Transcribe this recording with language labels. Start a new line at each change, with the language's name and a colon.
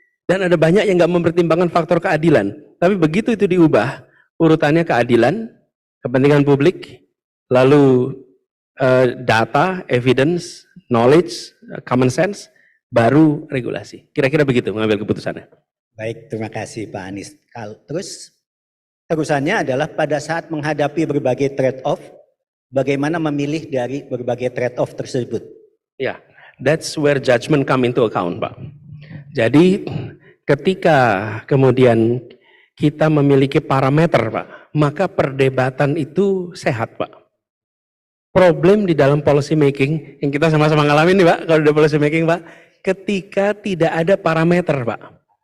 Indonesian: Dan ada banyak yang nggak mempertimbangkan faktor keadilan. Tapi begitu itu diubah, urutannya keadilan, kepentingan publik, lalu data, evidence, knowledge, common sense, baru regulasi. Kira-kira begitu mengambil keputusannya. Baik, terima kasih Pak Anies. Terus terusannya adalah pada saat menghadapi berbagai trade-off, bagaimana memilih dari berbagai trade-off tersebut?
English: Ya, that's where judgment come into account, Pak.
Indonesian: Jadi ketika kemudian kita memiliki parameter, Pak, maka perdebatan itu sehat, Pak. Problem di dalam policy making yang kita sama-sama ngalamin nih, Pak, kalau di policy making, Pak, ketika tidak ada parameter, Pak.